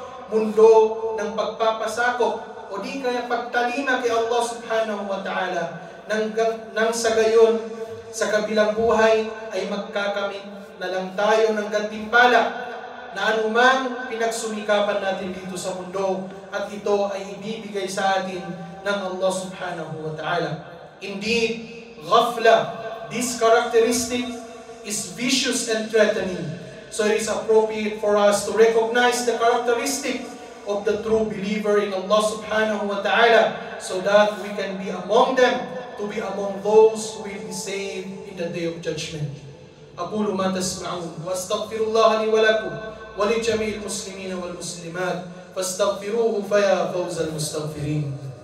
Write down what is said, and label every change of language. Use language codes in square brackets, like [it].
[tl] Mundo ng pagpapasakop o di kaya pagtalima kay Allah subhanahu wa ta'ala nang sa gayon sa kabilang buhay ay magkakamit na lang tayo ng gantimpala na anumang pinagsumikapan natin dito sa mundo at ito ay ibibigay sa atin ng Allah subhanahu wa ta'ala. [en] Indeed, ghafla, this characteristic is vicious and threatening. So it is appropriate for us to recognize the characteristic of the true believer in Allah subhanahu wa ta'ala so that we can be among them, to be among those who will be saved in the day of judgment. [ar] أقول ما تسمعون وأستغفر الله لي ولكم ولجميع المسلمين والمسلمات فاستغفروه فيا فوز المستغفرين.